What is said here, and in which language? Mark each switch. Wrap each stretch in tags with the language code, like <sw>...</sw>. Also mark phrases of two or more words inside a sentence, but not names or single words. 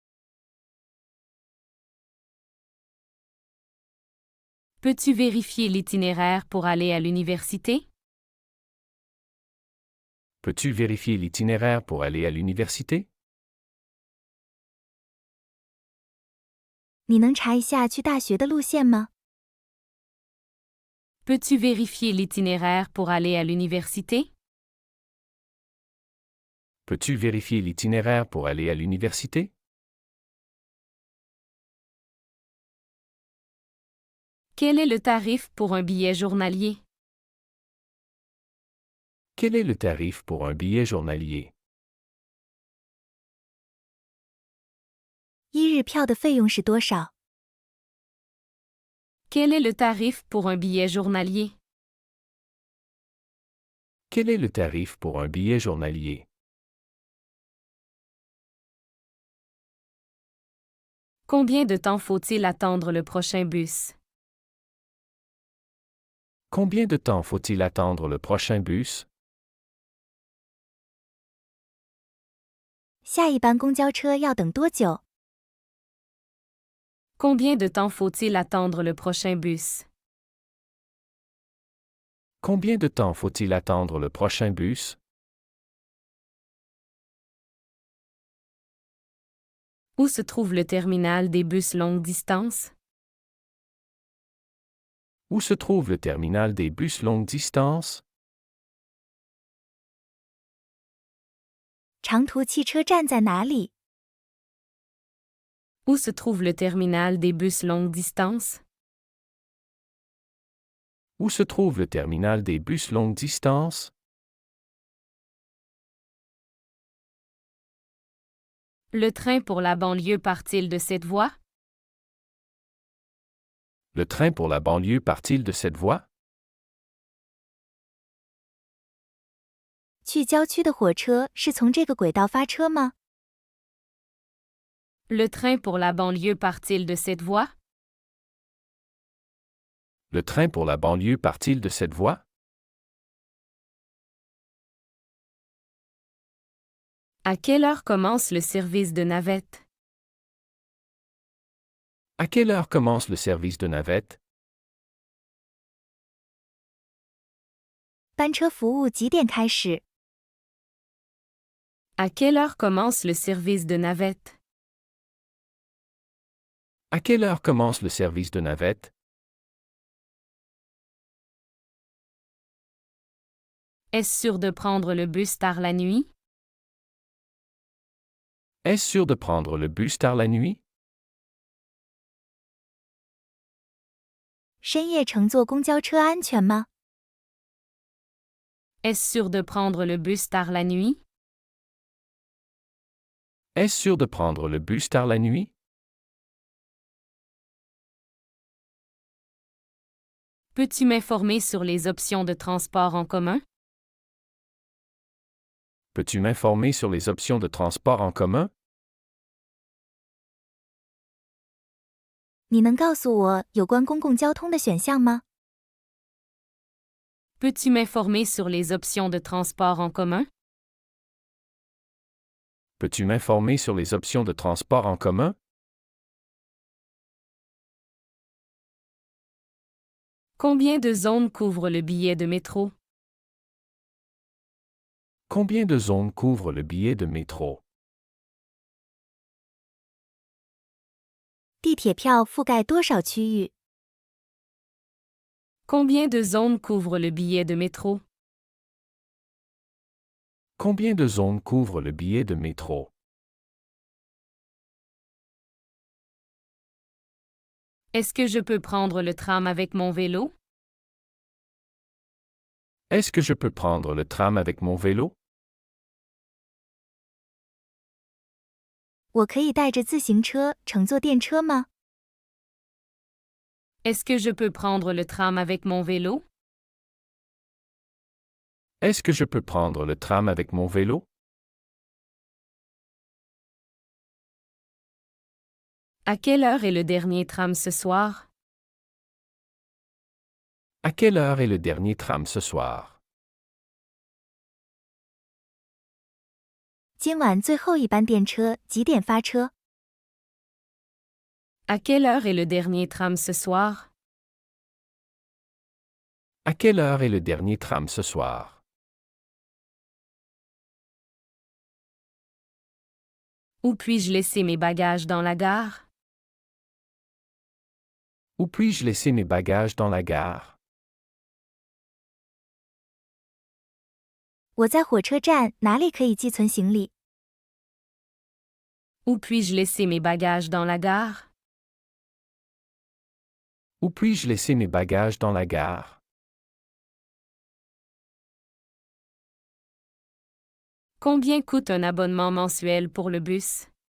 <fr>Peux-tu vérifier l'itinéraire pour aller à l'université? Peux-tu vérifier l'itinéraire pour aller à l'université?</fr> <zh>你能查一下去大学的路线吗？</zh> <fr>Peux-tu vérifier l'itinéraire pour aller à l'université? Peux-tu vérifier l'itinéraire pour aller à l'université? Quel est le tarif pour un billet journalier? Quel est le tarif pour un billet journalier?</fr> <zh>一日票的费用是多少？</zh> <fr>Quel est le tarif pour un billet journalier? Quel est le tarif pour un billet journalier? Combien de temps faut-il attendre le prochain bus? Combien de temps faut-il attendre le prochain bus?</fr> <zh>下一班公交车要等多久？</zh> <fr>Combien de temps faut-il attendre le prochain bus? Combien de temps faut-il attendre le prochain bus? Où se trouve le terminal des bus longue distance? Où se trouve le terminal des bus longue distance?</fr> <zh>长途汽车站在哪里？</zh> <fr>Où se trouve le terminal des bus longue distance? Où se trouve le terminal des bus longue distance? Le train pour la banlieue part-il de cette voie? Le train pour la banlieue part-il de cette voie?</fr> <zh>去郊区的火车是从这个轨道发车吗？</zh> <fr>Le train pour la banlieue part-il de cette voie? Le train pour la banlieue part-il de cette voie? À quelle heure commence le service de navette? À quelle heure commence le service de navette?</fr> <zh>班车服务几点开始？</zh> <fr>À quelle heure commence le service de navette? À quelle heure commence le service de navette? Est-ce sûr de prendre le bus tard la nuit? Est-ce sûr de prendre le bus tard la nuit?</fr> <zh>深夜乘坐公交车安全吗？</zh> <fr>Est-ce sûr de prendre le bus tard la nuit? Est-ce sûr de prendre le bus tard la nuit? Peux-tu m'informer sur les options de transport en commun? Peux-tu m'informer sur les options de transport en commun?</fr> <zh>你能告诉我有关公共交通的选项吗？</zh> <fr>Peux-tu m'informer sur les options de transport en commun? Peux-tu m'informer sur les options de transport en commun? Combien de zones couvre le billet de métro? Combien de zones couvre le billet de métro?</fr> <zh>地铁票覆盖多少区域？</zh> <fr>Combien de zones couvre le billet de métro? Combien de zones couvre le billet de métro? Est-ce que je peux prendre le tram avec mon vélo? Est-ce que je peux prendre le tram avec mon vélo?</fr> <zh>我可以带着自行车乘坐电车吗？</zh> <fr>Est-ce que je peux prendre le tram avec mon vélo? Est-ce que je peux prendre le tram avec mon vélo? À quelle heure est le dernier tram ce soir? À quelle heure est le dernier tram ce soir?</fr> <zh>今晚最后一班电车几点发车？</zh> <fr>À quelle heure est le dernier tram ce soir? À quelle heure est le dernier tram ce soir? Où puis-je laisser mes bagages dans la gare? Où puis-je laisser mes bagages dans la gare?</fr> <zh>我在火车站哪里可以寄存行李？</zh> <fr>Où puis-je laisser mes bagages dans la gare? Où puis-je laisser mes bagages dans la gare? Combien coûte un abonnement mensuel pour le bus?</fr>